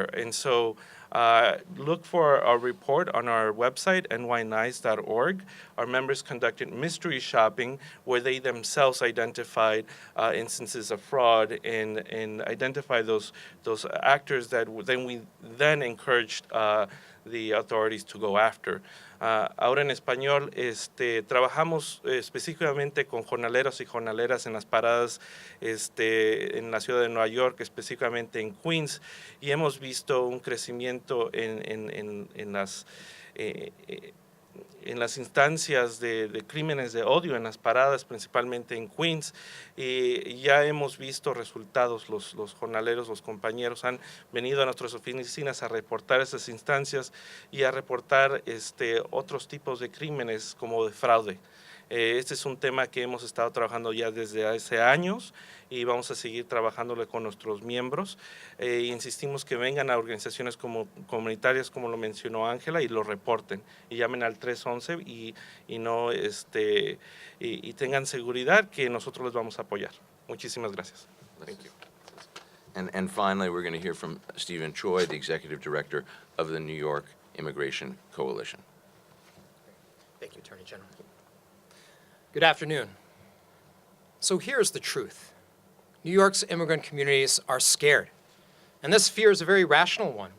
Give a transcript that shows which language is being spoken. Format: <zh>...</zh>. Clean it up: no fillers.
<en>And so look for our report on our website, nynice.org. Our members conducted mystery shopping where they themselves identified instances of fraud and identified those actors that we then encouraged the authorities to go after.</en> <es>Ahora en español, trabajamos específicamente con jornaleros y jornaleras en las paradas en la ciudad de Nueva York, específicamente en Queens, y hemos visto un crecimiento en las instancias de crímenes de odio en las paradas, principalmente en Queens, y ya hemos visto resultados. Los jornaleros, los compañeros han venido a nuestras oficinas a reportar esas instancias y a reportar otros tipos de crímenes como de fraude. Este es un tema que hemos estado trabajando ya desde hace años y vamos a seguir trabajándolo con nuestros miembros. Insistimos que vengan a organizaciones comunitarias, como lo mencionó Ángela, y lo reporten. Y llamen al 311 y tengan seguridad que nosotros les vamos a apoyar. Muchísimas gracias.</es> <en>Thank you. And finally, we're going to hear from Stephen Choi, the Executive Director of the New York Immigration Coalition. Thank you, Attorney General. Good afternoon. So here's the truth. New York's immigrant communities are scared, and this fear is a very rational one.</en>